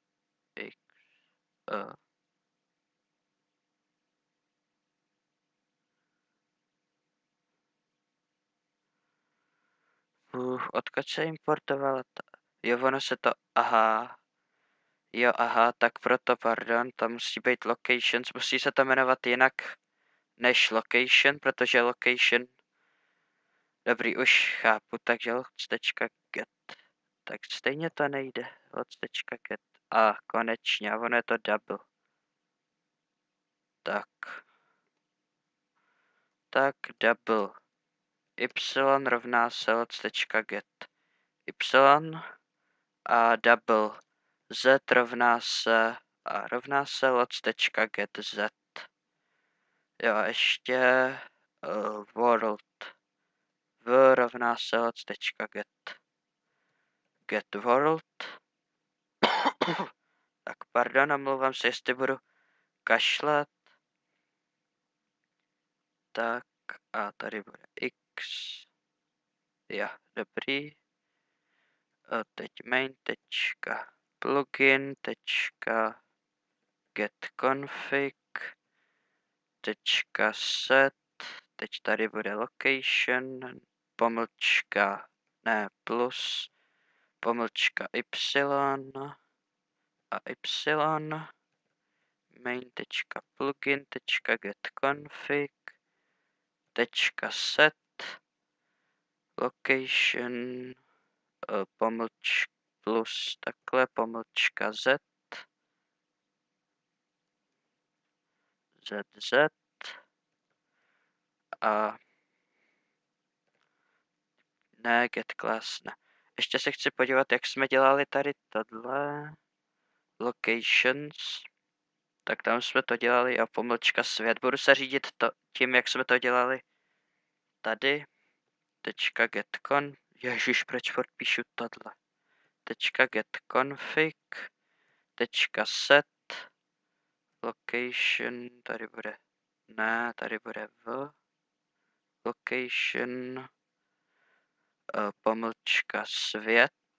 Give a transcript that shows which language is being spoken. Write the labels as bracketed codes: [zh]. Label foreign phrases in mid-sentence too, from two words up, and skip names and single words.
[cs] Odkud se importovala ta? Jo, ono se to, aha. Jo, aha, tak proto, pardon, to musí být locations, musí se to jmenovat jinak než location, protože location, dobrý, už chápu, takže lots.get, tak stejně to nejde, lots.get, a konečně, a ono je to double. Tak, tak double y rovná se loc.get y a double z rovná se loc.get z. Jo, a ještě world v rovná se loc.get get world. Tak pardon, omlouvám se, jestli budu kašlat. Tak a tady bude x. Jo, dobrý. Teď [en] main.plugin get config set. [cs] Teď tady bude location pomlčka ne plus pomlčka y a y [en] main.plugin.get config set location [cs] pomlčka plus takhle pomlčka z a ne get class ne. Ještě se chci podívat, jak jsme dělali tady tohle locations. Tak tam jsme to dělali a pomlčka svět. Budu se řídit tím, jak jsme to dělali tady. .getcon. Ježiš, proč furt píšu tohle? [en] .getconfig .set location, [cs] tady bude ne, tady bude v location pomlčka svět.